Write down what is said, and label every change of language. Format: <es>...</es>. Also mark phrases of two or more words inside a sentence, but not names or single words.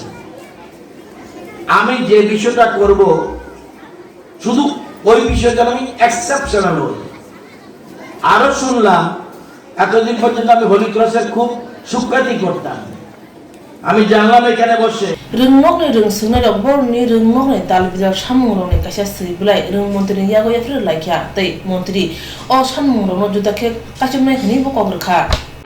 <bn>আমি যে বিষয়টা করব শুধু ওই বিষয়টা আমি এক্সেপশনাল হই। আরো শুনলাম এতদিন পর্যন্ত আমি হোলি ক্রসের খুব সুখ্যাতি করতাম, আমি জানলাম এখানে বসে</bn> <trp>রংমক ni rong sungai dok bor ni rongmok ni dal bijak samung rong ni kaisa sui bulai rong montri yago yafre laikya tei montri o samung rong no juda ke kachumnai khani bo kogrkha</trp>